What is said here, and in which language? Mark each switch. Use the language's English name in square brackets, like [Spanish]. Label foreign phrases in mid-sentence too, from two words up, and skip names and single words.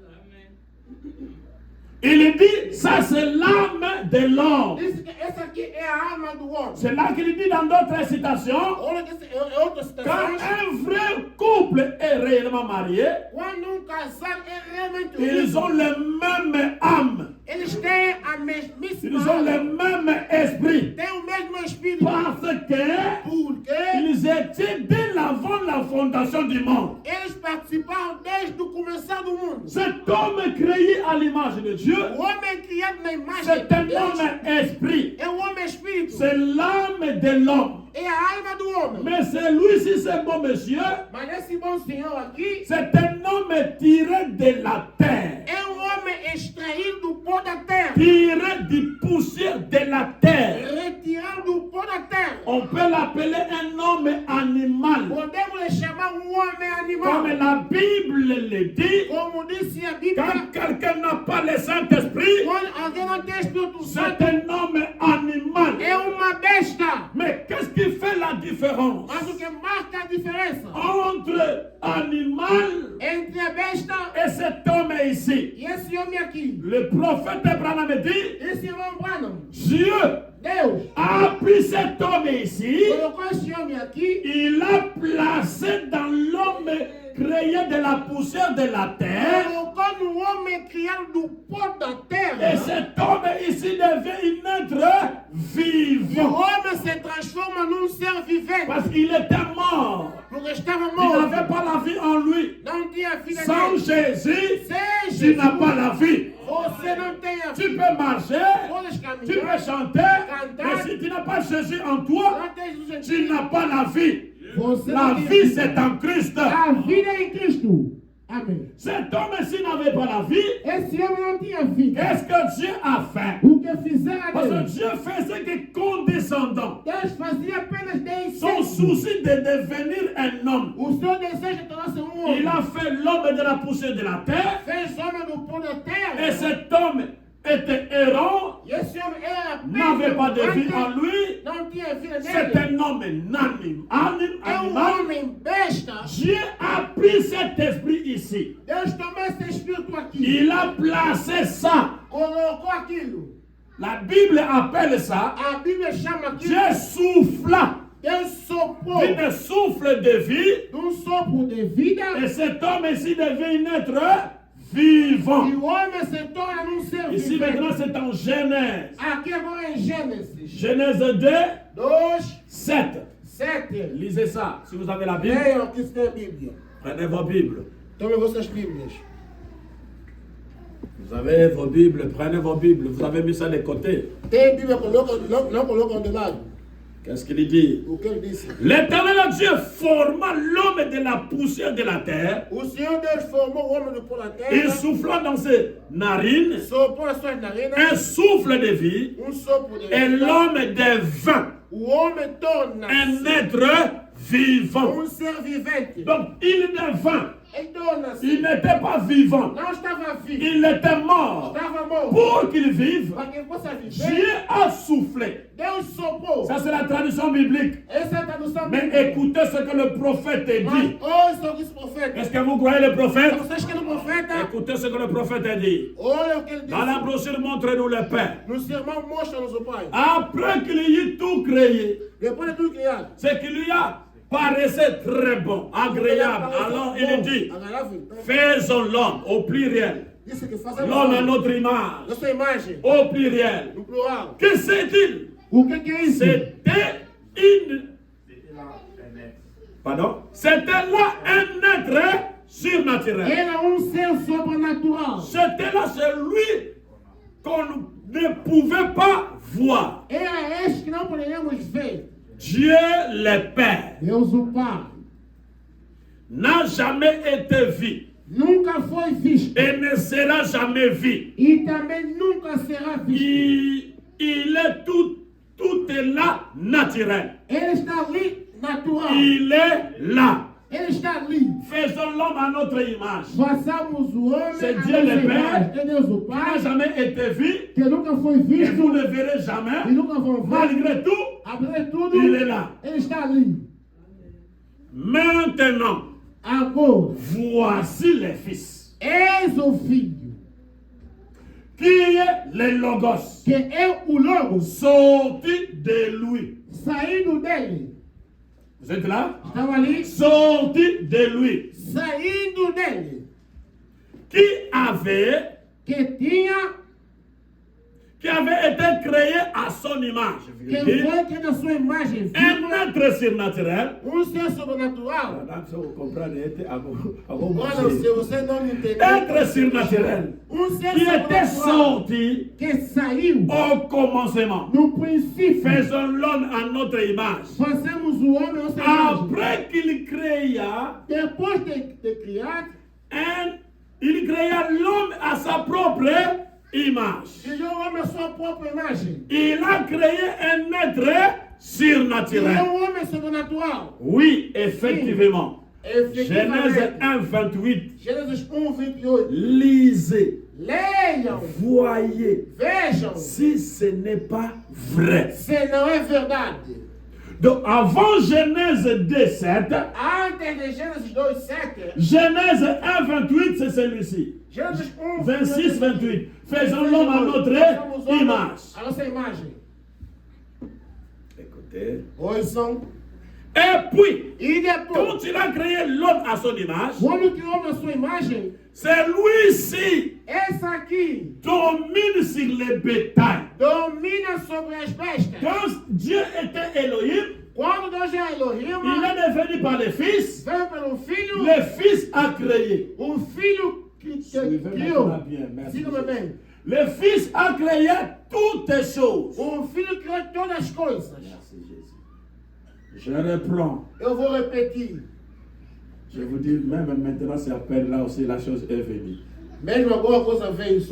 [French] Il dit, ça c'est l'âme de l'homme. [Portuguese] Diz que essa aqui é a alma do homem. [French] C'est là qu'il dit dans d'autres citations, [Portuguese] Olha que é outra [French] quand [Portuguese] citação. [French] un vrai couple est réellement marié, [Portuguese] Quando casal é realmente [French] ils ont [Portuguese] unido, [French] le même âme, [Portuguese] eles têm a [French] ils [Portuguese] mesmíssima [French] ont le [Portuguese] alma. [French] même esprit. [Portuguese] Têm o mesmo espírito. [French] Parce que [Portuguese] Porque [French] ils étaient dès avant la fondation du monde. [Portuguese] eles participaram desde o começar do mundo. [French] Cet homme créé à l'image de Dieu, [Portuguese] O homem criado na imagem [French] c'est [Portuguese] de [French] un [Portuguese] Deus [French] homme esprit. [Portuguese] é o homem espírito. [French] C'est l'âme de l'homme. [Portuguese] É a alma do homem. [French] Mais celui-ci, ce beau monsieur, [Portuguese] Mas esse bom senhor aqui [French] c'est un homme tiré de la terre. [Portuguese] é um homem extraído do pó da terra. [French] Tiré du poussière de la terre. [Portuguese] Retirado do pó da terra. [French] On peut l'appeler un homme animal. [Portuguese] Podemos lhe chamar um homem animal. [French] Comme la Bible le dit, [Portuguese] Como disse a Bíblia, [French] quand quelqu'un n'a pas le Saint-Esprit, [Portuguese] quando alguém não tem Espírito Santo, [French] c'est un homme animal. [Portuguese] é uma besta. [French] Mais qu'est-ce qui fait la différence [Portuguese] Mas o que marca a diferença [French] entre animal [Portuguese] entre a besta [French] et cet homme ici? [Portuguese] e esse homem aqui? [French] Le prophète Abraham dit, [Portuguese] Esse irmão Branham, [French] Dieu [Portuguese] Deus [French] a pris cet homme ici, [Portuguese] colocou esse homem aqui [French] il l'a placé dans l'homme créé de la poussière de la terre. [Portuguese] colocou no homem criado do pó da [French] Et [Portuguese] terra. [French] cet homme ici devient un être [Portuguese] E o [French] vivant. [Portuguese] homem se transforma num ser vivente. [French] Parce qu'il était mort. [Portuguese] Porque estava [French] Il [Portuguese] morto. [French] n'avait pas la vie en lui. [Portuguese] Não tinha vida [French] Sans [Portuguese] dele. [French] Jésus, [Portuguese] Sem [French] tu n'as pas [Portuguese] Jesus, [French] la vie. [Portuguese] você não tem a [French] Tu [Portuguese] vida. [French] peux marcher, [Portuguese] Podes [French] tu peux [Portuguese] caminhar. [French] chanter, mais si tu n'as pas Jésus en toi, [Portuguese] Não tem Jesus em [French] tu [Portuguese] ti. [French] n'as pas la vie. [Portuguese] Você [French] La [Portuguese] não tem [French] vie, [Portuguese] vida. [French] c'est en Christ. [Portuguese] A vida é em Cristo. Amém. [French] Cet homme-ci n'avait pas la vie. [Portuguese] Esse homem não tinha vida. [French] Qu'est-ce que Dieu a fait? [Portuguese] O que fizeram [French] Parce que [Portuguese] dele? [French] Dieu faisait que condescendant. [Portuguese] Deus fazia apenas [French] Son [Portuguese] descer. [French] souci de devenir un homme. [Portuguese] O seu desejo de tornar-se um [French] Il [Portuguese] homem. [French] a fait l'homme de la poussière de la terre. [Portuguese] Fez homem do pó da terra. [French] Et cet homme était errant, [Portuguese] E esse homem era [French] n'avait pas de vie [Portuguese] branca, [French] en lui. [Portuguese] não tinha vida [French] C'est [Portuguese] nele. [French] un homme [Portuguese] É [French] animal. [Portuguese] homem besta. [French] Dieu a pris cet esprit ici. [Portuguese] Deus tomou esse espírito aqui. [French] Il a placé ça. [Portuguese] Colocou aquilo. [French] La Bible appelle ça. [Portuguese] A Bíblia chama aquilo. [French] Dieu souffla [Portuguese] Deus soprou [French] d'un souffle de vie. [Portuguese] num sopro de vida. [French] Et cet homme ici devient un être vivant. [Portuguese] E o homem se torna num ser [French] Ici [Portuguese] vivente. [French] maintenant c'est en Genèse. [Portuguese] Aqui agora em Gênesis [French] Genèse 2, [Portuguese] 2, [French] 7. [Portuguese] 7. [French] Lisez ça si vous avez la Bible. [Portuguese] Leiam aqui se tem a Bíblia. [French] Prenez vos Bibles. [Portuguese] Tomem vossas Bíblias. [French] Vous avez vos Bibles, prenez vos Bibles. Vous avez mis ça de côté. [Portuguese] Tem Bíblia, coloca, não colocam de lado. [French] Qu'est-ce qu'il dit? [Portuguese] O que ele disse? [French] L'Éternel Dieu forma l'homme de la poussière de la terre. [Portuguese] O Senhor Deus formou o homem do pó da [French] Il [Portuguese] terra, [French] souffla dans ses narines [Portuguese] soprou as suas narinas, [French] un souffle de vie. [Portuguese] sopro de [French] Et [Portuguese] vida. [French] l'homme devint [Portuguese] O homem torna-se [French] un être vivant. [Portuguese] ser vivente. [French] Donc il devint. [Portuguese] Ele torna-se. [French] Il n'était pas vivant. [Portuguese] Não estava vivo, [French] Il était mort. [Portuguese] estava morto. [French] Pour qu'il vive, [Portuguese] Para que ele possa viver, [French] Dieu a soufflé. [Portuguese] Deus soprou. [French] Ça, c'est la traduction biblique. [Portuguese] Essa é a tradução [French] Mais [Portuguese] bíblica. [French] écoutez ce que le prophète [Portuguese] Mas [French] dit. [Portuguese] ouça o que esse profeta. [French] Est-ce que vous croyez le prophète? [Portuguese] Vocês querem o profeta? [French] Écoutez ce que le prophète dit. [Portuguese] Olha o que ele [French] Dans la [Portuguese] disse. [French] brochure, montre-nous le Père. [Portuguese] No sermão, mostra-nos o Pai. [French] Après qu'il y ait tout créé, [Portuguese] Depois de tudo criado. [French] c'est qu'il lui a paraissait très bon, agréable. Alors il dit, [Portuguese] Agradável. [French] faisons l'homme au pluriel. [Portuguese] Disse que fazemos [French] L'homme à [Portuguese] homem [French] notre image, [Portuguese] na sua imagem, [French] au pluriel. [Portuguese] no plural. [French] Que c'est-il? [Portuguese] O que é isso? [French] C'était une... Pardon? C'était là un être surnaturel. [Portuguese] Era ser sobrenatural. [French] C'était là celui qu'on ne pouvait pas voir. [Portuguese] Era este que não poderíamos ver. [French] Dieu le Père [Portuguese] Deus o Pai. [French] n'a jamais été vu [Portuguese] Nunca foi visto. [French] et ne sera jamais vu. [Portuguese] E também nunca será visto. [French] Il est tout est là naturel. [Portuguese] Ele está ali natural. [French] Il est là. [Portuguese] Ele está ali. [French] Faisons l'homme à notre image. [Portuguese] Façamos o homem [French] C'est [Portuguese] a [French] Dieu [Portuguese] nossa [French] le Père. [Portuguese] imagem. É Deus o [French] Qui n'a [Portuguese] Pai. [French] jamais été vu [Portuguese] Que nunca foi [French] et [Portuguese] visto. [French] vous ne verrez [Portuguese] E [French] jamais. [Portuguese] nunca vão ver. [French] Malgré tout, [Portuguese] Apesar de tudo, [French] il est là. [Portuguese] ele está ali. [French] Maintenant, [Portuguese] Agora, [French] voici les fils. [Portuguese] eis o Filho, [French] Qui est le Logos? [Portuguese] que é o Logos, [French] Sorti de lui. [Portuguese] saindo dele. [French] Vous êtes là? [Portuguese] Estava ali, [French] Sorti de lui. [Portuguese] saindo dele. [French] Qui avait [Portuguese] Que [French] été créé à son image. [Portuguese] foi que na sua imagem, [French] Un être surnaturel. [Portuguese] ser sobrenatural. [French] Vous comprenez? [Portuguese] Olha, se você não me entender, [French] Être surnaturel. [Portuguese] ser [French] Qui était [Portuguese] sobrenatural [French] sorti [Portuguese] que saiu [French] au commencement. [Portuguese] no princípio. [French] Faisons l'homme à notre image. [Portuguese] Fazemos o homem a nossa imagem. [French] Après qu'il créa, [Portuguese] Depois de criar, [French] il créa l'homme à sa propre image. [Portuguese] criou o homem a sua própria imagem. [French] Il a créé un être [Portuguese] Criou [French] surnaturel. [Portuguese] um homem sobrenatural. [French] Oui, effectivement. Genèse [Portuguese] Efetivamente. [French] 1, 28. [Portuguese] Gênesis 1:28. [French] Lisez, [Portuguese] Leiam, [French] voyez [Portuguese] vejam, [French] si ce n'est pas vrai. [Portuguese] se não é verdade. [French] Donc, avant Genèse 2, 7, [Portuguese] Antes de Gênesis 2:7, [French] Genèse 1, 28, c'est celui-ci. [Portuguese] Gênesis 1, 26, 28. [French] Faisons l'homme à notre image. [Portuguese] A nossa imagem. [French] Écoutez. [Portuguese] Ouçam. [French] Et puis, [Portuguese] E depois, [French] quand il a créé l'homme à son image, [Portuguese] o homem criou na sua imagem, [French] celui-ci [Portuguese] essa aqui [French] domine sur le bétail. [Portuguese] domina sobre as bestas. [French] Quand Dieu était Elohim, [Portuguese] Quando Deus é Elohim, [French] il est devenu par le Fils. [Portuguese] veio pelo Filho, [French] Le Fils a créé. [Portuguese] o Filho que [French] Suivez-moi [Portuguese] criou. [French] bien, merci. [Portuguese] Siga-me bem. [French] Le Fils a créé toutes choses. [Portuguese] O Filho criou todas as coisas. [French] Merci Jésus. Je reprends. [Portuguese] Eu vou repetir. [French] Je vous dis, même maintenant, c'est à peine là aussi, la chose est venue. [Portuguese] Mesmo agora a coisa veio só.